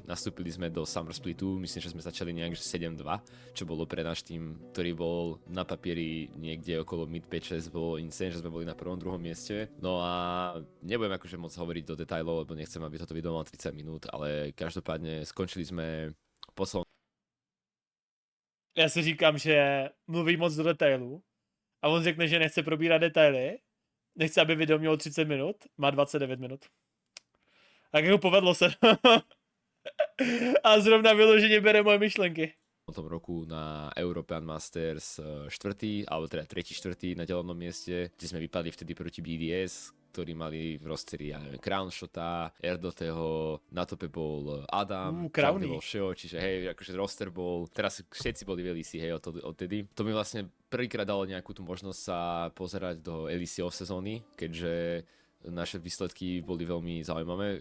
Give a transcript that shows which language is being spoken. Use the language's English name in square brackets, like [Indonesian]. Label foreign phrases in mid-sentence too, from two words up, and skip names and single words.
[Slovak] Nastúpili sme do Summer Splitu, myslím, že sme sme začali nejak že 7-2, čo bolo pre náš tým, ktorý bol na papieri niekde okolo mid 5-6, bolo insane, že sme boli na prvom, druhom mieste. No a nebudem akože moc hovoriť do detailov, lebo nechcem, aby toto video malo 30 minút, ale každopádne skončili sme poslednou. [Czech] Já si říkám, že mluví moc do detailů a on řekne, že nechce probírat detaily, nechce, aby video mělo 30 minut, má 29 minut. Tak jako povedlo se. A zrovna vyloženě bere moje myšlenky. [Slovak] V tom roku na European Masters 4., alebo teda 3., 4. na ďalšom mieste, kde sme vypadli vtedy proti BDS, ktorí mali v rosteri, ja neviem, Crownshota, Erdoteho, na tope bol Adam, tam bol Sheo, čiže hej, akože roster bol, teraz všetci boli v LEC, hej, odtedy. To mi vlastne prvýkrát dalo nejakú tú možnosť sa pozerať do LEC off sezóny, keďže naše výsledky boli veľmi zaujímavé.